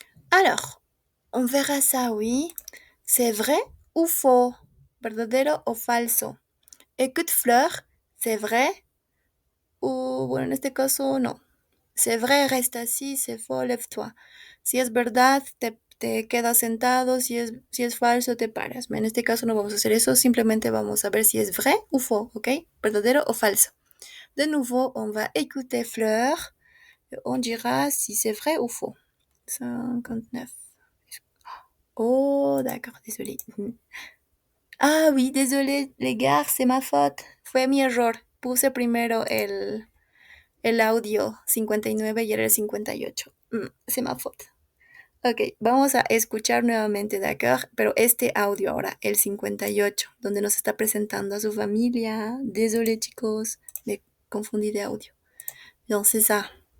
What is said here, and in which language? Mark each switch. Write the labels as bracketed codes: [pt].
[fr] Alors, on verra ça, oui. C'est vrai ou faux? [es] ¿Verdadero o falso? [fr] Écoute, Fleur, c'est vrai ou, [es] bueno, en este caso, no. [fr] C'est vrai, reste así, c'est faux, lève-toi. [es] Si es verdad, te quedas sentado, si es falso, te paras. En este caso no vamos a hacer eso, simplemente vamos a ver si es [fr] vrai ou faux, [es] ¿ok? Verdadero o falso. [fr] De nouveau, on va écouter Fleur, on dira si c'est vrai ou faux. 59. Oh, d'accord, désolé. Ah oui, désolé, les gars, c'est ma faute. [es] Fue mi error. Puse primero el audio 59 y era el 58. [fr] C'est ma faute. [es] Ok, vamos a escuchar nuevamente, d'accord, pero este audio ahora, el 58, donde nos está presentando a su familia. Désolé, chicos, me confundí de audio. [fr] Donc, c'est ça.